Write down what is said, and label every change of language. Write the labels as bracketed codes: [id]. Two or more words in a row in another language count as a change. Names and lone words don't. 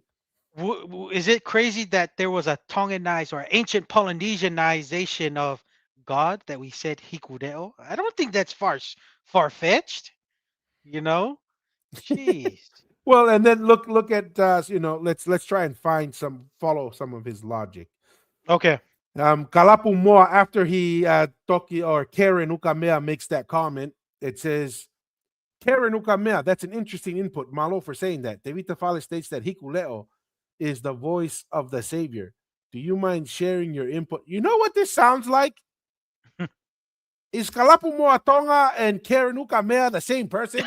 [en] is it crazy that there was a Tonganized or ancient Polynesianization of God that we said Hikudeo? I don't think that's far fetched. You know? Jeez. Well, and then look at you know, let's try and find some follow some of his logic. Okay. Kalapu Moa, after he Toki or Karen Ukamea makes that comment, it says Karen Ukamea. That's an interesting input, Malo, for saying that. Devita Fale states that Hikuleo is the voice of the Savior. Do you mind sharing your input? You know what this sounds like? Is Kalapu Moa Tonga and Karen Ukamea the same person?